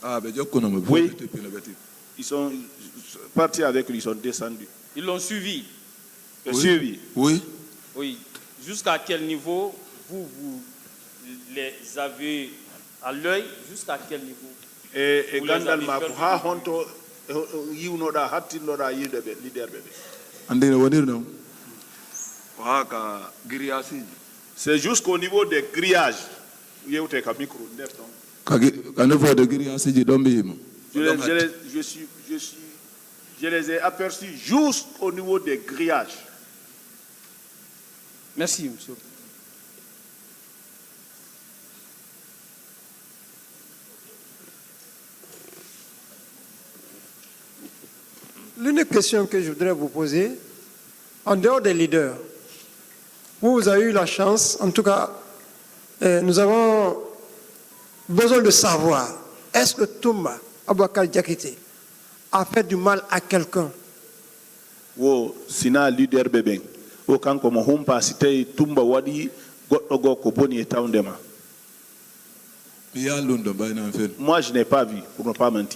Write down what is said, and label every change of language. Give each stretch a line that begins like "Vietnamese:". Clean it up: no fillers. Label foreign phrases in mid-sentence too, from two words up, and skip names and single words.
French: Oui. Ils sont partis avec lui, ils sont descendus. Ils l'ont suivi. Suivi. Oui. Oui. Jusqu'à quel niveau vous les avez à l'œil? Jusqu'à quel niveau? Et Vous les
Fula: Gandal
French: avez
Fula: Mako,
French: perdu.
Fula: ha honto, yiwnoɗa hattinnoɗa yideɓe leader ɓe ɓe. Andine wonir non. Ko haka grillage.
French: C'est jusqu'au niveau des grillages.
Fula: Yewte ka micro nder ton. Quand faut de grillage ji ɗon mbiyimo.
French: Je les ai aperçus jusqu'au niveau des grillages. Merci, monsieur. L'unique question que je voudrais vous poser, en dehors des leaders, vous avez eu la chance, en tout cas, nous avons besoin de savoir, est-ce que Toumba Aboubacar Diakité a fait du mal à quelqu'un?
Fula: Wo sina leader beben wo kanko mo humpa si tawi Tumba waɗi goɗɗo goo ko boni e tawndema.
French: Moi je n'ai pas vu, pour ne pas mentir.